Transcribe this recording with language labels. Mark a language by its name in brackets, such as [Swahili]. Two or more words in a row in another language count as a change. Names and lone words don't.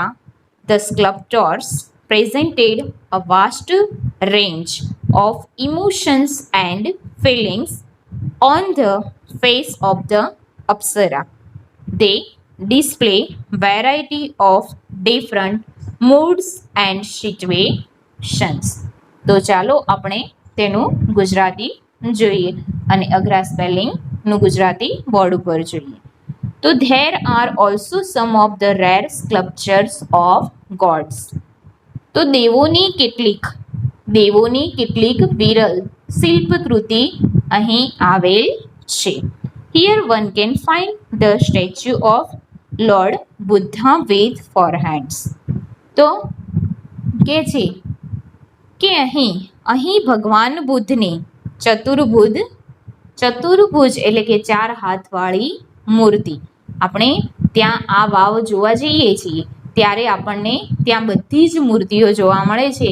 [English] The sculptors presented a vast range of emotions and feelings on the face of the Apsara. They display variety of different moods and situations. [Gujarati] તો ચાલો આપણે તેનું ગુજરાતી જોઈએ અને અઘરા સ્પેલિંગનું ગુજરાતી બોર્ડ ઉપર જોઈએ. [English] તો there are also some of the rare sculptures of gods. [Gujarati] તો દેવોની કેટલીક વિરલ શિલ્પકૃતિ અહીં આવેલ છે. [English] Here one can find the statue of Lord Buddha with 4 hands. [Gujarati] તો કે છે કે અહીં ભગવાન બુદ્ધની ચતુર્ભુજ એટલે કે 4 હાથવાળી મૂર્તિ. આપણે ત્યાં આ વાવ જોવા જઈએ છીએ ત્યારે આપણને ત્યાં બધી જ મૂર્તિઓ જોવા મળે છે.